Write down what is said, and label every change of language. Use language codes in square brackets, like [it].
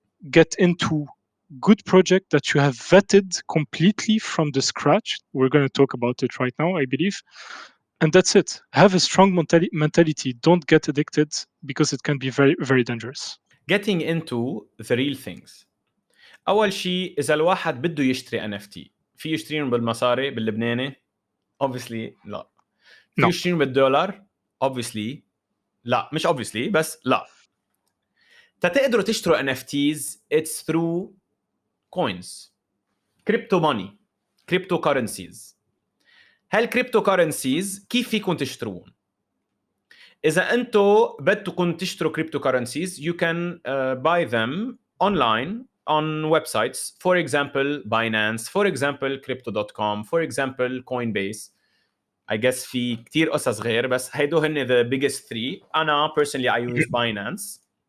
[en] Get into good project that you have vetted completely from the scratch. We're going to talk about it right now, I believe. And that's it. Have a strong mentality. Don't get addicted because it can be very, very dangerous. Getting into the real things. [ar] أول شيء إذا الواحد بده يشتري NFT في يشتريهم بالمصاري باللبناني [en] obviously [ar] لا. في يشتريهم بالدولار obviously لا. مش obviously بس لا. تقدروا تشتروا [en] NFTs it's through coins, crypto money, cryptocurrencies. [ar] هالcryptocurrencies كيف فيكم تشتروهم؟ إذا أنتو بدكم تشتروا [en] cryptocurrencies you can buy them online on websites, for example Binance, for example crypto.com, for example Coinbase. I guess [ar] في كتير قصص غير بس هيدو هن [en] the biggest three. [ar] أنا [en] personally I use Binance.